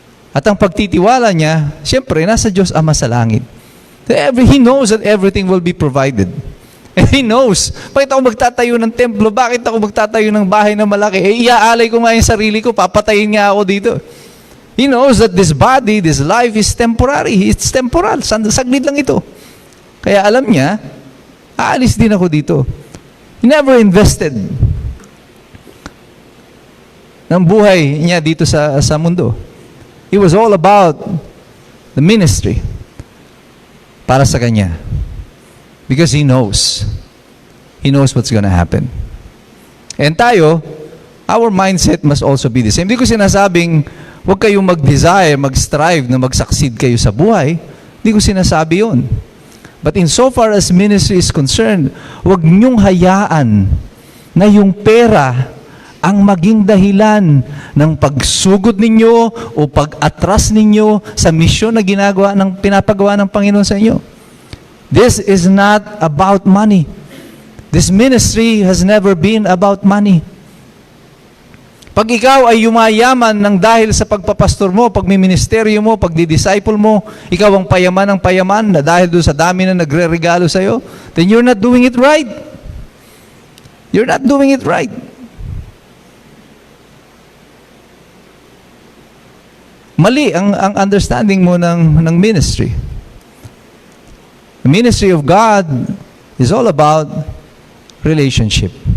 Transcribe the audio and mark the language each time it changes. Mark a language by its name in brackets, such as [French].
[Filipino] At ang pagtitiwala niya, siyempre, nasa Diyos Ama sa langit. [English] He knows that everything will be provided. And He knows, [Filipino] bakit ako magtatayo ng templo? Bakit ako magtatayo ng bahay na malaki? Iaalay ko nga yung sarili ko, papatayin nga ako dito. [English] He knows that this body, this life is temporary. It's temporal. [Filipino] Saglit lang ito. Kaya alam niya, aalis din ako dito. [English] He never invested [Filipino] ng buhay niya dito sa mundo. [English] It was all about the ministry [Filipino] para sa Kanya. [English] Because He knows. He knows what's gonna happen. And tayo, our mindset must also be the same. [Filipino] Hindi ko sinasabing, huwag kayong mag-desire, mag-strive na mag-succeed kayo sa buhay. Hindi ko sinasabi yun. [English] But insofar as ministry is concerned, [Filipino] huwag niyong hayaan na yung pera ang maging dahilan ng pagsugod ninyo o pag-atras ninyo sa misyon na pinapagawa ng Panginoon sa inyo. [English] This is not about money. This ministry has never been about money. [Filipino] Pag ikaw ay yumayaman ng dahil sa pagpapastor mo, pagmiministeryo mo, pagdidisciple mo, ikaw ang payaman ng payaman na dahil doon sa dami na nagre-regalo sa iyo, [English] then you're not doing it right. You're not doing it right. [Filipino] Mali ang understanding mo ng ministry. [English] The ministry of God is all about relationship.